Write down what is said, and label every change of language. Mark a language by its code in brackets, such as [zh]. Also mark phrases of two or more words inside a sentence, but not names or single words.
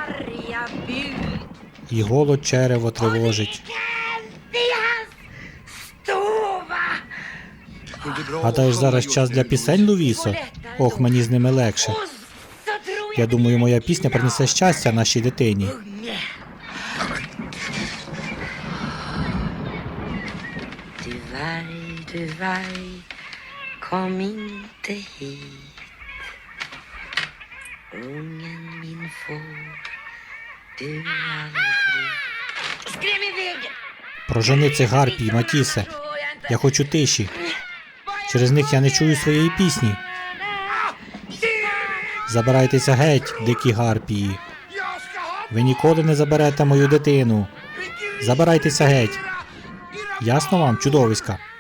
[uk] І голод черево тривожить. Гадаєш, зараз час для пісень, Лувісо? Ох, мені з ними легше. Я думаю, моя пісня принесе щастя нашій дитині. [sv] Kom inte hit, ungen min får du aldrig. Skräm iväg! [uk] Прожени цих гарпій, Матісе. Я хочу тиші. Через них я не чую своєї пісні. Забирайтеся геть, дикі гарпії. Ви ніколи не заберете мою дитину. Забирайтеся геть. Ясно вам, чудовиська?